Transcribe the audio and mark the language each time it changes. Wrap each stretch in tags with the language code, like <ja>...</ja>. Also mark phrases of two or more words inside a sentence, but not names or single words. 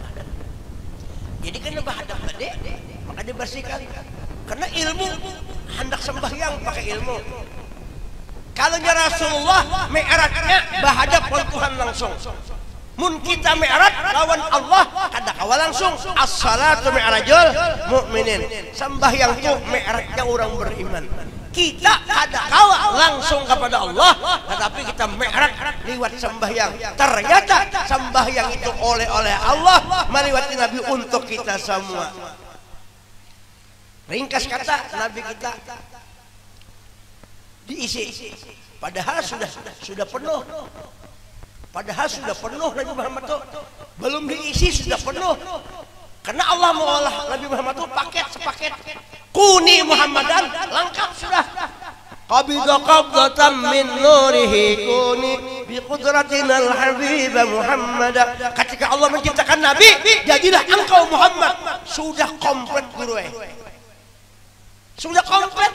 <bjn>Jadi kena bahadap tadi, maka dibersihkan.</bjn> <id>Karena ilmu hendak sembahyang pakai ilmu.</id> <bjn>Kalau Rasulullah mi'rajnya bahadap Tuhan langsung. Mun kita mi'raj lawan Allah kada kawa langsung.</bjn> <ar>الصلاة معراج المؤمنين.</ar> <bjn>Sembahyang itu mi'rajnya orang beriman. Kita kada kawa langsung kepada Allah, tetapi kita mi'raj liwat sembahyang.</bjn> <id>Ternyata sembahyang itu oleh Allah meliwati Nabi untuk kita semua. Ringkas kata Nabi kita diisi, padahal sudah penuh. Padahal sudah penuh Nabi Muhammad itu belum diisi sudah penuh. Karena Allah mengolah Nabi Muhammad itu sepaket.</id> <ar>كن محمدا</ar> <id>lengkap sudah.</id> <ar>قبض قبضة من نوره كن بقدرتنا الحبيب محمد.</ar> <id>Ketika Allah menciptakan Nabi, jadilah engkau Muhammad. Sudah komplit guru. Sudah komplit.</id>